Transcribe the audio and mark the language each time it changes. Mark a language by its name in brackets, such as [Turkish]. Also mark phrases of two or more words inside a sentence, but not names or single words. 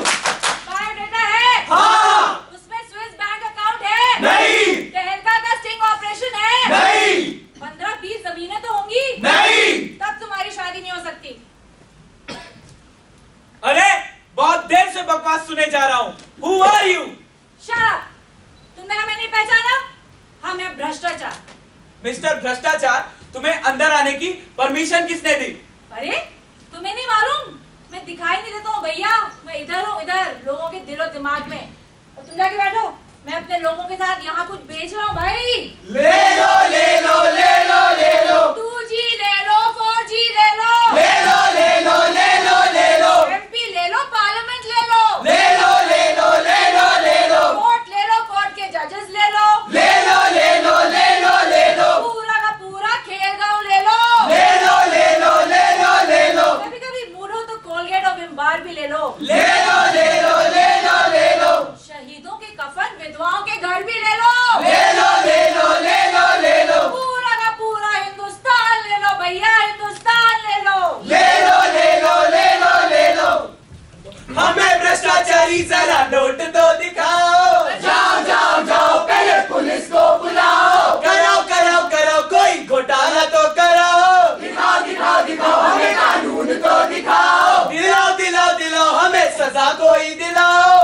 [Hindi] बायोडाटा है? हाँ। उसमें [English] Swiss bank account [Hindi] है? नहीं। टहलका का [English] sting operation [Hindi] है? नहीं। 15-20 जमीनें तो होंगी? नहीं। तब तुम्हारी शादी नहीं हो सकती। अरे बहुत देर से बकवास सुने जा रहा हूँ। [English] Who are you? Shut up! [Hindi] तुमने हमें नहीं पहचाना? हम हैं भ्रष्टाचार। मिस्टर भ्रष्टाचार, तुम्हें अंदर आने की परमिशन किसने दी? अरे तुम्हें नहीं मालूम? मैं दिखाई नहीं देता हूँ भैया, मैं इधर हूँ, इधर लोगों के दिलो दिमाग में। और तुम जाके बैठो, मैं अपने लोगों के साथ यहाँ कुछ बेच रहा हूँ भाई। ले लो ले लो ले लो ले लो। 2G ले लो, 4G ले लो। ले लो ले लो ले लो ले लो। MP ले लो, पार्लियामेंट ले लो। ले लो ले लो ले लो ले लो। कोर्ट ले लो, कोर्ट के जजेस ले लो। ले लो ले लो ले लो ले लो। पूरा का पूरा खेल गाँव ले लो। ले लो ले लो ले लो ले लो। कभी कभी मूड हो तो कोलगेट और विम बार भी ले लो। ले लो ले लो ले लो ले लो। शहीदों के कफन, विधवाओं के घर भी ले लो। ले लो ले लो ले लो ले लो। पूरा का पूरा हिंदुस्तान ले लो भैया, हिंदुस्तान ले लो। ले लो ले लो ले लो ले लो। हमें भ्रष्टाचारी जरा नोट तो दिखाओ। जाओ जाओ जाओ पहले पुलिस को बुलाओ। कराओ कराओ कराओ कोई घोटाला तो कराओ। दिखाओ दिखाओ दिखाओ हमें कानून तो दिखाओ। दिलाओ दिलाओ दिलाओ हमें सजा कोई दिलाओ।